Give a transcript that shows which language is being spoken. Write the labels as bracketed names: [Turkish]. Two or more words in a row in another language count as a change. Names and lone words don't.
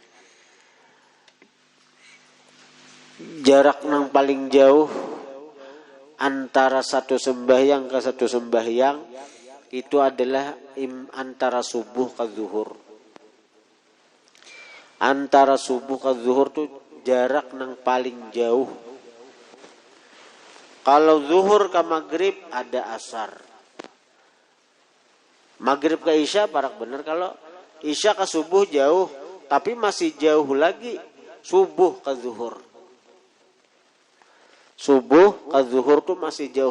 [Indonesian] Jarak yang paling jauh antara satu sembahyang ke satu sembahyang itu adalah antara subuh ke zuhur. Antara subuh ke zuhur tuh jarak yang paling jauh. Kalau zuhur ke maghrib ada asar. [Banjar] Maghrib ke isya parak bener. [Indonesian] Kalau isya ke subuh jauh, tapi masih jauh lagi subuh ke zuhur. Subuh ke zuhur tuh masih jauh.